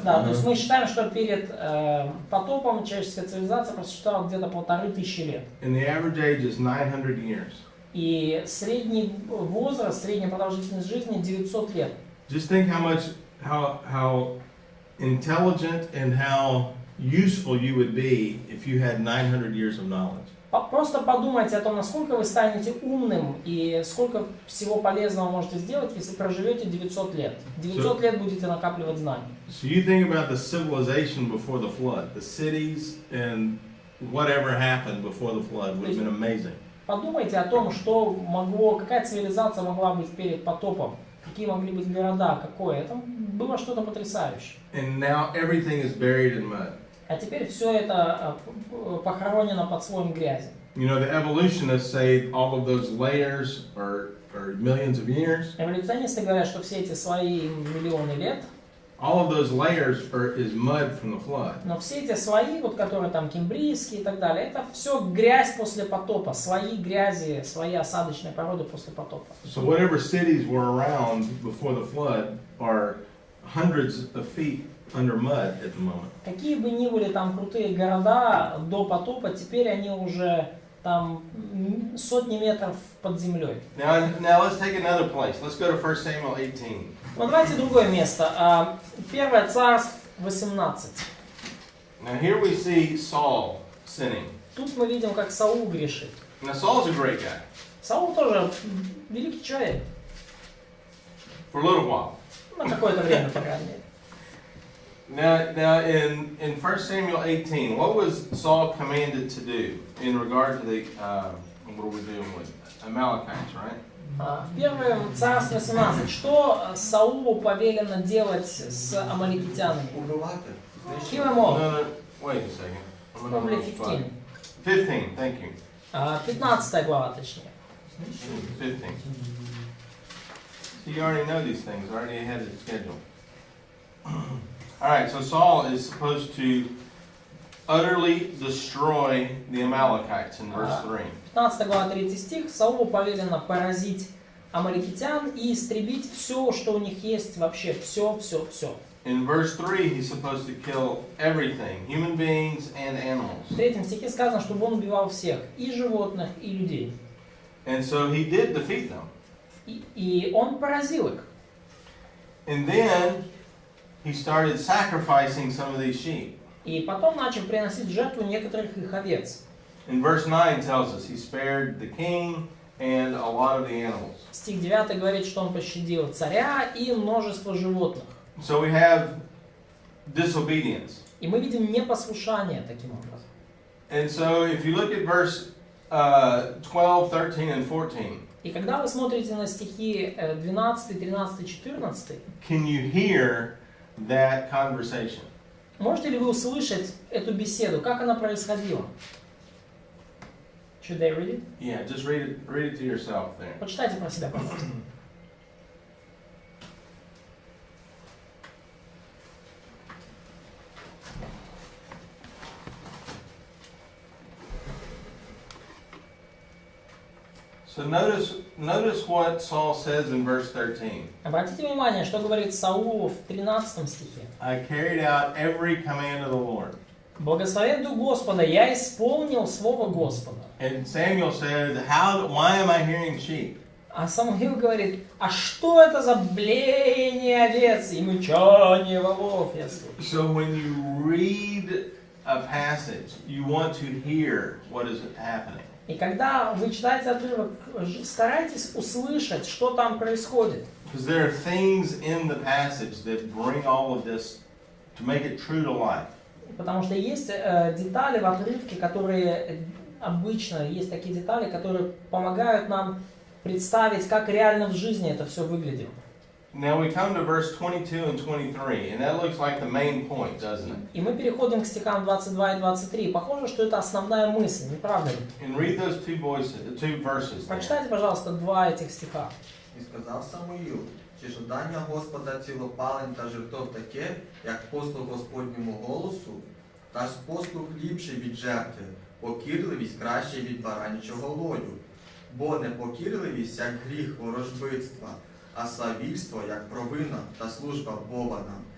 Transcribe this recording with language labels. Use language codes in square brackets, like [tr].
[ru] Да, то есть мы считаем, что перед потопом человеческая цивилизация просуществовала где-то 1500 лет. [en] And the average age is 900 years. [ru] И средний возраст, средняя продолжительность жизни 900 лет. [en] Just think how intelligent and how useful you would be if you had 900 years of knowledge. [ru] Просто подумайте о том, насколько вы станете умным и сколько всего полезного можете сделать, если проживете 900 лет. 900 лет будете накапливать знаний. [en] So you think about the civilization before the flood, the cities and whatever happened before the flood would have been amazing. [ru] Подумайте о том, какая цивилизация могла быть перед потопом, какие могли быть города, какое. Это было что-то потрясающее. [en] And now everything is buried in mud. [ru] А теперь все это похоронено под слоем грязи. [en] You know, the evolutionists say all of those layers are millions of years. [ru] Эволюционисты говорят, что все эти слои миллионы лет. [en] All of those layers is mud from the flood. [ru] Но все эти слои, которые там кембрийские и так далее, это все грязь после потопа, слои грязи, слои осадочной породы после потопа. [en] So whatever cities were around before the flood are hundreds of feet under mud at the moment. [ru] Какие бы ни были там крутые города до потопа, теперь они уже там сотни метров под землей. [en] Now let's take another place. Let's go to 1 Samuel 18. [ru] Вот давайте другое место. 1 Царств 18. [en] Now here we see Saul sinning. [ru] Тут мы видим, как Саул грешит. [en] Now Saul's a great guy. [ru] Саул тоже великий человек. [en] For a little while. [ru] На какое-то время, по крайней мере. [en] Now in 1 Samuel 18, what was Saul commanded to do in regard to the, what are we doing with Amalekites, right? [ru] В 1 Царств 18. Что Саулу повелено делать с амаликитянами? [uk] Убивати. [en] Kill them all. No, wait a second. I'm Probably on 15. 15, thank you. [ru] 15 глава, точнее. 15. [en] So you already know these things, already ahead of the schedule. Alright, so Saul is supposed to utterly destroy the Amalekites in verse 3. [ru] 15 глава, 3 стих. Саулу повелено поразить амаликитян и истребить все, что у них есть, вообще все. [en] In verse 3, he's supposed to kill everything, human beings and animals. [ru] В 3 стихе сказано, чтобы он убивал всех, и животных, и людей. [en] And so he did defeat them. [ru] И он поразил их. [en] And then he started sacrificing some of these sheep. [ru] И потом начал приносить в жертву некоторых их овец. [en] In verse 9 tells us he spared the king and a lot of the animals. [ru] Стих 9 говорит, что он пощадил царя и множество животных. [en] So we have disobedience. [ru] И мы видим непослушание таким образом. [en] And so if you look at verse 12, 13, and 14, [ru] И когда вы смотрите на стихи 12, 13, 14, [en] can you hear that conversation? [ru] можете ли вы услышать эту беседу, как она происходила? [en] Should I read it? Yeah, just read it to yourself there. [ru] Почитайте про себя, пожалуйста. [en] So notice what Saul says in verse 13. [ru] Обратите внимание, что говорит Саул в 13 стихе. [en] I carried out every command of the Lord. [ru] Благословен Дух Господа, я исполнил Слово Господа. [en] And Samuel said, why am I hearing sheep? [ru] А Самуил говорит, а что это за блеяние овец и мычание волов, я слышу? [en] So when you read a passage, you want to hear what is happening. [ru] И когда вы читаете отрывок, старайтесь услышать, что там происходит. [en] Because there are things in the passage that bring all of this to make it true to life. [ru] Потому что есть детали в отрывке, которые обычно, есть такие детали, которые помогают нам представить, как реально в жизни это все выглядело. [en] Now we come to verse 22 and 23, and that looks like the main point, doesn't it? [ru] И мы переходим к стихам 22 и 23. Похоже, что это основная мысль, не правда ли? [en] And read those two verses. There. [ru] Прочитайте, пожалуйста, два этих стиха. [uk] І сказав Самуїл, чи жадання Господа цілопалень та жертов таке, як послух Господньому голосу, та ж послух ліпший від жертви, покірливість кращий від баранячого лою. Бо непокірливість, як гріх ворожбитства, а свавільство, як провина та служба Бована.